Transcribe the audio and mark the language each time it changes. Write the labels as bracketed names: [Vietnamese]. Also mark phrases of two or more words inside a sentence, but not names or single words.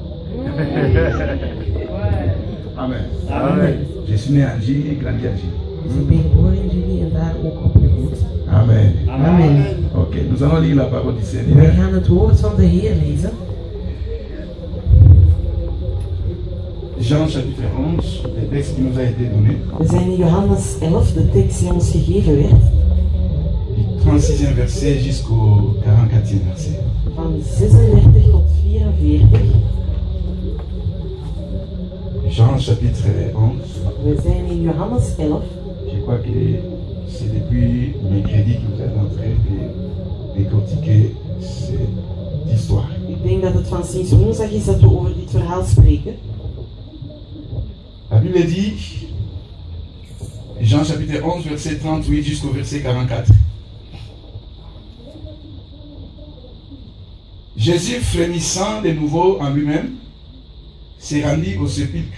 [French] Amen. Amen. Je suis né à Alger et grandi à Alger. [Dutch] Dus ik ben geboren in Julie en daar ook opgevoed. [French] Amen. Amen. Ok, nous allons lire la parole du [Dutch] Wij [French] Seigneur. [Dutch] gaan het woord van de Heer lezen. [French] Jean chapitre 11, le texte qui nous a été donné, [Dutch] We zijn in Johannes 11, de tekst die ons gegeven werd, [French] du 36e verset jusqu'au 44e verset. [Dutch] van 36 tot 44. [French] Jean chapitre 11, [Dutch] We zijn in Johannes 11. [French] je crois que c'est depuis mercredi que vous êtes en train de décortiquer cette histoire. [Dutch] Ik denk dat het van sinds woensdag is dat we over dit verhaal spreken. [French] La Bible dit, Jean chapitre 11, verset 38 jusqu'au verset 44. Jésus, frémissant de nouveau en lui-même, s'est rendu au sépulcre.